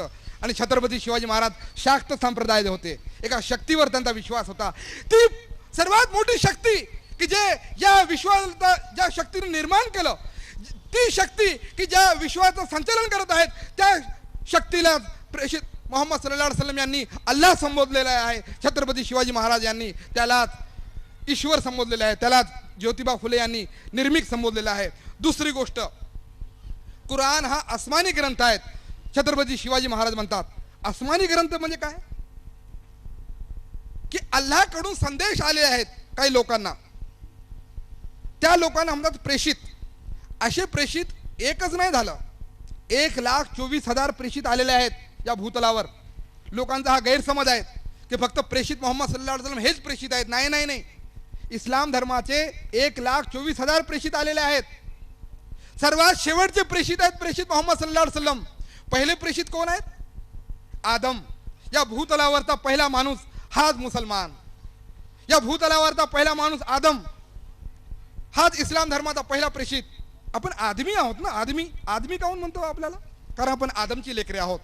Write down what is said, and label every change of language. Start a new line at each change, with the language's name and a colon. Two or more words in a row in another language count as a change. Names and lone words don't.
Marathi: आणि छत्रपती शिवाजी महाराज शाक्त संप्रदाय होते. एका शक्तीवर त्यांचा विश्वास होता. ती सर्वात मोठी शक्ती की जे या विश्वाला ज्या शक्तीने निर्माण केलं, ती शक्ती की ज्या विश्वाचं संचालन करत आहेत, त्या शक्तीला प्रेषित मोहम्मद
Arabic: صلى الله عليه وسلم
Marathi: यांनी अल्लाह संबोधलेला आहे. छत्रपती शिवाजी महाराज यांनी त्यालाच ईश्वर संबोधलेला आहे, त्यालाच ज्योतिबा फुले यांनी निर्मिक संबोधलेला आहे. दुसरी गोष्ट, कुराण हा आसमानी ग्रंथ आहे. छत्रपती शिवाजी महाराज म्हणतात आसमानी ग्रंथ म्हणजे काय की अल्लाहकडून संदेश आले आहेत काही लोकांना, त्या लोकांना म्हणतात प्रेषित. असे प्रेषित एकच नाही झालं, 1,24,000 प्रेषित आलेले आहेत या भूतलावर. लोकांचा हा गैरसमज आहे की फक्त प्रेषित मोहम्मद
Arabic: صلى الله عليه وسلم
Marathi: हेच प्रेषित आहेत. नाही नाही नाही, इस्लाम धर्माचे 1,24,000 प्रेषित आलेले आहेत. सर्वात शेवटचे प्रेषित आहेत प्रेषित मोहम्मद
Arabic: صلى الله عليه وسلم.
Marathi: पहिले प्रेषित कोण आहेत? आदम. या भूतलावरचा पहिला माणूस हाच मुसलमान. या भूतलावरचा पहिला माणूस आदम हाच इस्लाम धर्माचा पहिला प्रेषित. आपण आदमी आहोत ना. आदमी काहून म्हणतो आपल्याला? कारण आपण आदमची लेकरे आहोत.